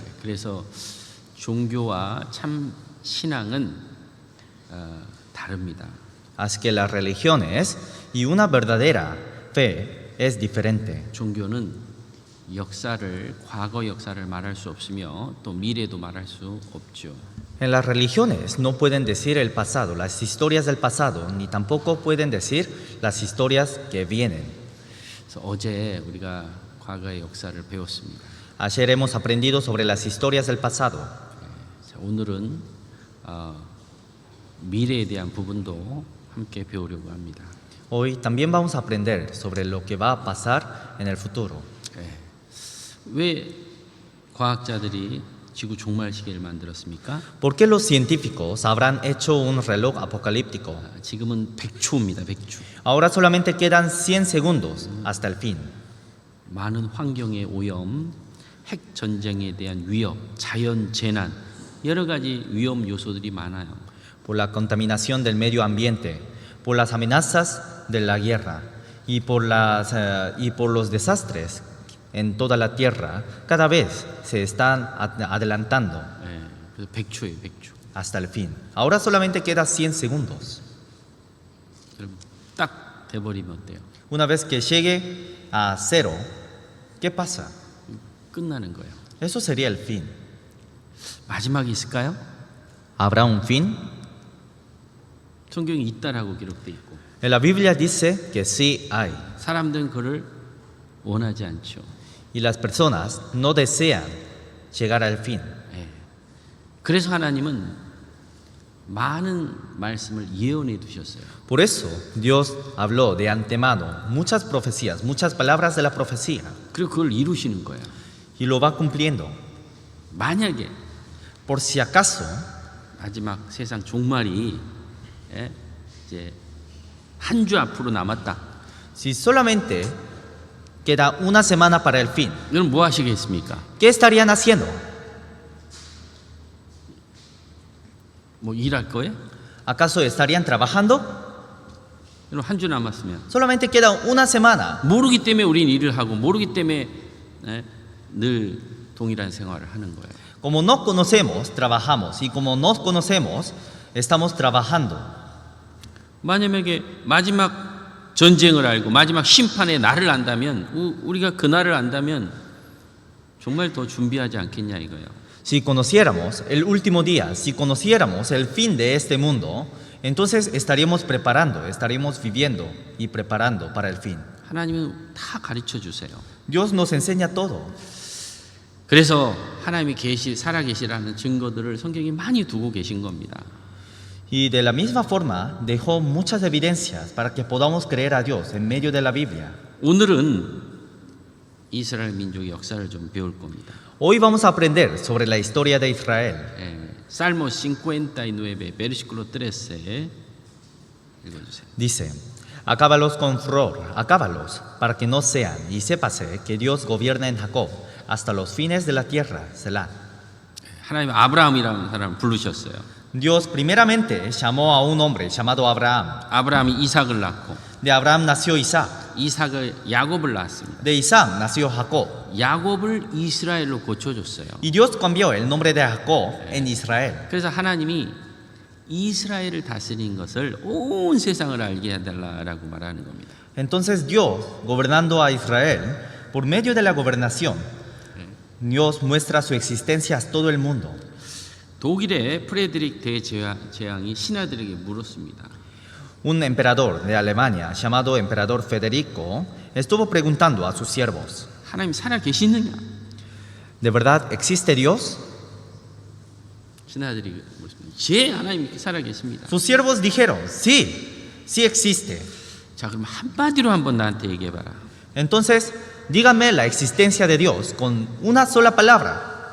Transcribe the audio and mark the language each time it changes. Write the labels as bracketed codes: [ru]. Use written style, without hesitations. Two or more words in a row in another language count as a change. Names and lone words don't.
[ko] 그래서 종교와 참 신앙은 다릅니다. [es] Así que las religiones y una verdadera fe es diferente. [ko] 종교는 역사를 과거 역사를 말할 수 없으며 또 미래도 말할 수 없죠. [es] En las religiones no pueden decir el pasado, las historias del pasado, ni tampoco pueden decir las historias que vienen. [ko] 그래서 어제 우리가 과거의 역사를 배웠습니다. [es] Ayer hemos aprendido sobre las historias del pasado. [ko] 자, 오늘은 미래에 대한 부분도 함께 배우려고 합니다. [es] Hoy también vamos a aprender sobre lo que va a pasar en el futuro. [ko] 왜 과학자들이 지구 종말 시계를 만들었습니까? [es] ¿Por qué los científicos habrán hecho un reloj apocalíptico? [ko] 지금은 100초입니다. 100초. [es] Ahora solamente quedan 100 segundos hasta el fin. [ko] 많은 환경의 오염, 핵 전쟁에 대한 위협, 자연 재난, 여러 가지 위험 요소들이 많아요. [es] Por la contaminación del medio ambiente, por las amenazas de la guerra y por los desastres en toda la tierra, cada vez se están adelantando [ko] 그래서 100초예요. 100초. [es] hasta el fin. Ahora solamente queda 100 segundos. [ko] 그럼 딱 돼버리면 어때요? [es] Una vez que llegue a cero, ¿qué pasa? [ko] 끝나는 거예요. [es] Eso sería el fin. [ko] 마지막이 있을까요? [es] ¿Habrá un fin? [ko] 성경이 있다라고 기록돼 있고 [es] En la Biblia dice que sí hay. [ko] 사람들은 그를 원하지 않죠. [es] Y las personas no desean llegar al fin. [ko] 그래서 하나님은 많은 말씀을 예언해 두셨어요. [es] Por eso Dios habló de antemano muchas profecías, muchas palabras de la profecía. [ko] 그리고 그걸 이루시는 거예요. [es] Y lo va cumpliendo. [ko] 만약에 [es] Por si acaso, [ko] 마지막 세상 종말이 이제 한 주 앞으로 남았다. [es] si solamente queda una semana para el fin, [ko] 그럼 뭐 하시겠습니까? [es] ¿qué estarían haciendo? [ko] 뭐 일할 거예요? [es] ¿Acaso estarían trabajando? [ko] 그럼 한 주 남았으면 [es] Solamente queda una semana. [ko] 모르기 때문에 우리는 일을 하고 모르기 때문에 늘 동일한 생활을 하는 거예요. [es] Como no conocemos, trabajamos. Y como no conocemos, estamos trabajando. [ko] 만약에 마지막 전쟁을 알고 마지막 심판의 날을 안다면 우리가 그 날을 안다면 정말 더 준비하지 않겠냐 이거예요. [es] Si conociéramos el último día, si conociéramos el fin de este mundo, entonces estaríamos preparando, estaríamos viviendo y preparando para el fin. [ko] 하나님은 다 가르쳐 주세요. [es] Dios nos enseña todo. [ko] 그래서 하나님이 살아계시라는 증거들을 성경에 많이 두고 계신 겁니다. [es] Y de la misma forma dejó muchas evidencias para que podamos creer a Dios en medio de la Biblia. [ko] 오늘은 이스라엘 민족의 역사를 좀 배울 겁니다. [es] Hoy vamos a aprender sobre la historia de Israel. Salmo 59, versículo 13. [ko] 읽어주세요. [es] Dice, acábalos con furor, acábalos, para que no sean, y sépase que Dios gobierna en Jacob hasta los fines de la tierra, Selah. [ko] 하나님 아브라함이라는 사람을 부르셨어요. [es] Dios primeramente llamó a un hombre llamado Abraham. [ko] 아브라함이 이삭을 낳고 [es] De Abraham nació Isaac. [ko] 이삭을 야곱을 낳았습니다. [es] De Isaac nació Jacob. [ko] 야곱을 이스라엘로 고쳐줬어요. [es] Y Dios cambió el nombre de Jacob en Israel. [ko] 그래서 하나님이 이스라엘을 다스린 것을 온 세상을 알게 해달라고 말하는 겁니다. [es] Entonces Dios, gobernando a Israel, por medio de la gobernación, Dios muestra su existencia a todo el mundo. [ko] 독일의 프레드릭 대제왕이 신하들에게 물었습니다. [es] Un emperador de Alemania llamado emperador Federico estuvo preguntando a sus siervos, [ko] 하나님 살아 계시느냐? [es] ¿de verdad existe Dios? [ko] 신하들이 물었습니다. 예, 하나님 살아 계십니다. [es] Sus siervos dijeron, sí, sí existe. [ko] 자, 그럼 한마디로 한번 나한테 얘기해봐라. [es] Entonces, dígame la existencia de Dios con una sola palabra.